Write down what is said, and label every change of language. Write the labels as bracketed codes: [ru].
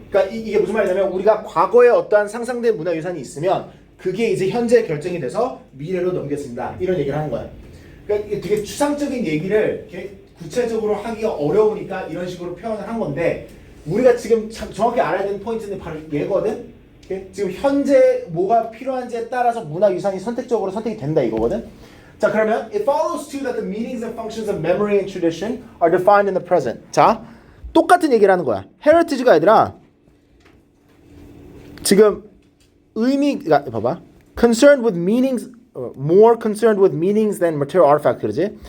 [ko] 그러니까 이게 무슨 말이냐면 우리가 과거에 어떠한 상상된 문화유산이 있으면 그게 이제 현재 결정이 돼서 미래로 넘겨진다. 이런 얘기를 하는 거야. 그러니까 이게 되게 추상적인 얘기를 이렇게 구체적으로 하기가 어려우니까 이런 식으로 표현을 한 건데 우리가 지금 정확히 알아야 되는 포인트는 바로 얘거든. 지금 현재 뭐가 필요한지에 따라서 문화유산이 선택적으로 선택이 된다 이거거든. 자, 그러면 [en] it follows too that the meanings and functions of memory and tradition are defined in the present. [ko] 자, 똑같은 얘기를 하는 거야. heritage가 아니라 지금 의미가 봐봐. [en] concerned with meanings, more concerned with meanings than material artifact [ko] 그러지?